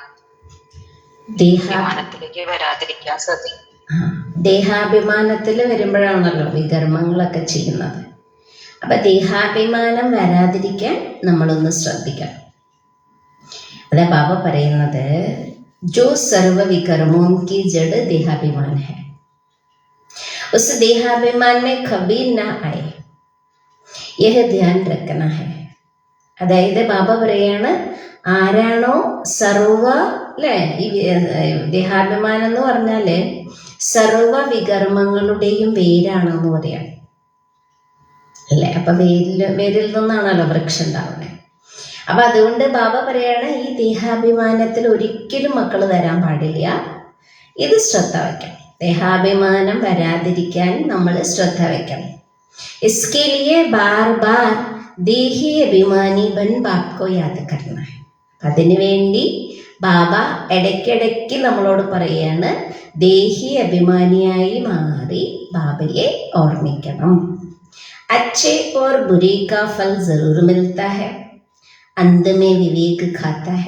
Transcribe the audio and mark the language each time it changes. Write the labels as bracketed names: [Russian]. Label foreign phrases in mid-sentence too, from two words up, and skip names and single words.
[Malayalam] ദേഹാഭിമാനത്തിലേക്ക് വരാതിരിക്കാൻ ശ്രദ്ധിക്കും. ദേഹാഭിമാനത്തിൽ വരുമ്പോഴാണല്ലോ വികർമ്മങ്ങളൊക്കെ ചെയ്യുന്നത്. അപ്പൊ ദേഹാഭിമാനം വരാതിരിക്കാൻ നമ്മളൊന്ന് ശ്രദ്ധിക്കണം. അതാ ബാബ പറയുന്നത്, [Hindi] जो सर्व विकर्मों की जड़ देहाभिमान है, उस देहाभिमान में कभी ना आए, यह ध्यान रखना है. [Malayalam] അതായത് ബാബ പറയാണ്, ആരാണോ സർവ അല്ലേ, ഈ ദേഹാഭിമാനം എന്ന് പറഞ്ഞാല് സർവ വികർമ്മങ്ങളുടെയും വേരാണെന്ന് പറയാം അല്ലേ. അപ്പൊ വേരിൽ നിന്നാണല്ലോ വൃക്ഷം ഉണ്ടാവുന്നത്. അപ്പൊ അതുകൊണ്ട് ബാബ പറയാണ്, ഈ ദേഹാഭിമാനത്തിൽ ഒരിക്കലും മക്കൾ വരാൻ പാടില്ല. ഇത് ശ്രദ്ധ വയ്ക്കണം. ദേഹാഭിമാനം വരാതിരിക്കാൻ നമ്മൾ ശ്രദ്ധ വയ്ക്കണം. [Hindi] इसके लिए बार बार देही अभिमानी बन बाप को याद करना है. [Malayalam] അതിനു വേണ്ടി ബാബ ഇടയ്ക്കിടയ്ക്ക് നമ്മളോട് പറയാണ്, ദേഹി അഭിമാനിയായി മാറി ബാബയെ ഓർമ്മിക്കണം. [Hindi] अच्छे और बुरी का फल जरूर मिलता है, अंत में विवेक खाता है.